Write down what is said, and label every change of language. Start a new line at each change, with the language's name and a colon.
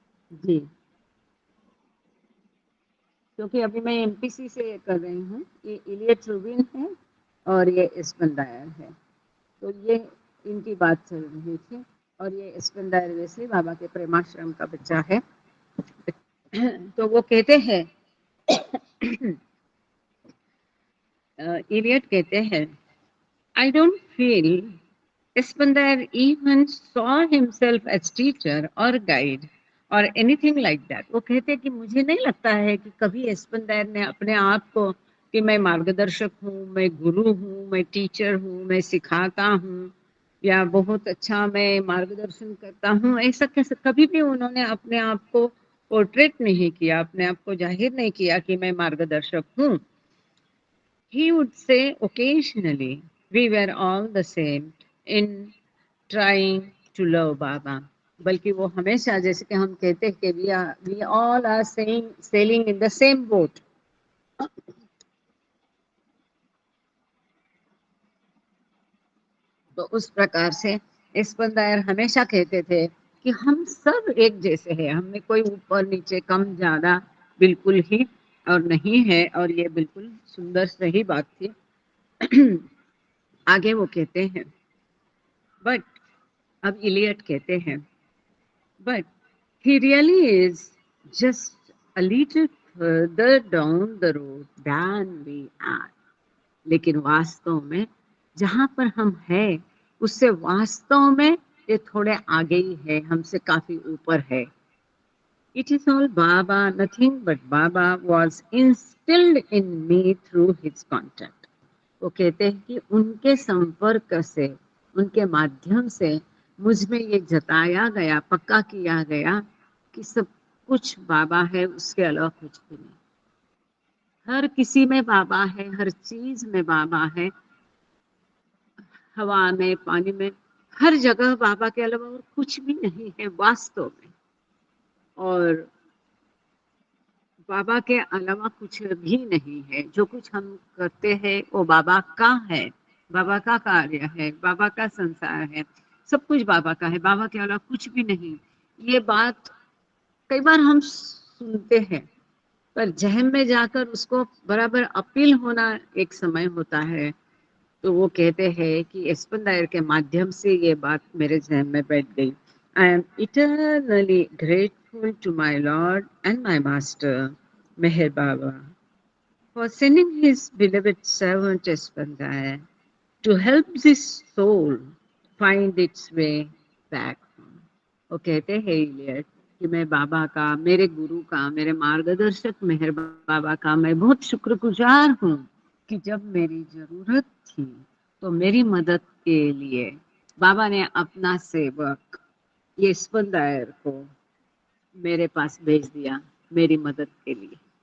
Hindi: जी, क्योंकि अभी मैं एमपीसी से कर रही हूँ। ये इलियट रूबिन है और ये स्पन दायर है। तो ये इनकी बात चल रही थी और ये स्पन दायर वेस्ली बाबा के प्रेमाश्रम का बच्चा है। तो वो कहते हैं,
English: Eliot कहते हैं, I don't feel Ispandar even saw himself as teacher or guide or anything like that.
Hindi: वो कहते हैं कि मुझे नहीं लगता है कि कभी इस्पंदार ने अपने आप को कि मैं मार्गदर्शक हूँ, मैं गुरु हूँ, मैं टीचर हूँ, मैं सिखाता हूँ या बहुत अच्छा मैं मार्गदर्शन करता हूँ, ऐसा कैसे कभी भी उन्होंने अपने आप को पोर्ट्रेट नहीं किया, अपने आप को जाहिर नहीं किया कि मैं मार्गदर्शक हूँ।
English: He would say occasionally, we were all the same in trying to love Baba.
Hindi: बल्कि वो हमेशा, जैसे कि हम कहते हैं कि
English: we all are sailing in the same boat.
Hindi: तो उस प्रकार से इस्पंदायर हमेशा कहते थे कि हम सब एक जैसे हैं, हमें कोई ऊपर नीचे कम ज्यादा बिल्कुल ही और नहीं है, और ये बिल्कुल सुंदर सही बात थी। आगे वो कहते हैं,
English: But अब Eliot कहते हैं, but he really is just a little further down the road than we are.
Hindi: लेकिन वास्तव में जहाँ पर हम हैं उससे वास्तव में ये थोड़े आगे ही है, हमसे काफी ऊपर है।
English: It is all Baba, nothing but Baba was instilled in me through his contact.
Hindi: वो कहते हैं कि उनके संपर्क से, उनके माध्यम से मुझ में ये जताया गया, पक्का किया गया कि सब कुछ बाबा है, उसके अलावा कुछ भी नहीं। हर किसी में बाबा है, हर चीज में बाबा है, हवा में, पानी में, हर जगह बाबा के अलावा और कुछ भी नहीं है वास्तव में। और बाबा के अलावा कुछ भी नहीं है। जो कुछ हम करते हैं वो बाबा का है, बाबा का कार्य है, बाबा का संसार है, सब कुछ बाबा का है, बाबा के अलावा कुछ भी नहीं। ये बात कई बार हम सुनते हैं, पर जहन में जाकर उसको बराबर अपील होना एक समय होता है। तो वो कहते हैं कि इस्पंदायर के माध्यम से ये बात मेरे जहन में बैठ गई।
English: I am eternally grateful to my lord and my master Meher Baba for sending his beloved servant Ispandar to help this soul find its way back home.
Hindi: वो कहते हैं इलियट कि मैं बाबा का, मेरे गुरु का, मेरे मार्गदर्शक मेहर बाबा का मैं बहुत शुक्रगुजार हूँ कि जब मेरी जरूरत थी तो मेरी मदद के लिए बाबा ने अपना सेवक ये इस्पंदार को मेरे पास भेज दिया मेरी मदद के लिए।